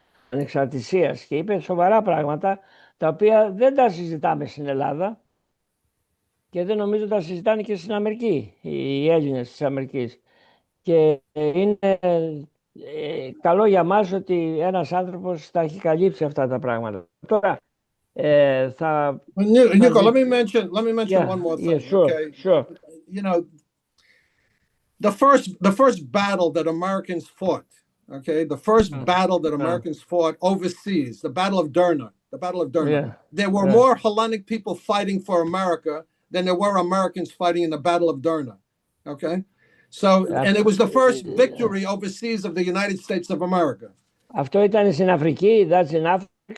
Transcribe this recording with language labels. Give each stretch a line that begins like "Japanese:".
Greek: ανεξαρτησίας, και είπε σοβαρά πράγματα τα οποία δεν τα συζητάμε στην Ελλάδα και δεν νομίζω τα συζητάνε και στην Αμερική οι Έλληνες της Αμερικής. Και είναι καλό για μας ότι ένας άνθρωπος τα έχει καλύψει αυτά τα πράγματα. Τώρα θα...
English: Nico, let me mention one more thing. Sure. The first battle that Americans fought, the first battle that Americans fought overseas, the Battle of Derna. There were more Hellenic people fighting for America than there were Americans fighting in the Battle of Derna. Okay? So, and it was the first victory overseas of the United States of America.
Greek: Αυτό ήταν στην Αφρική,
English: that's in Africa.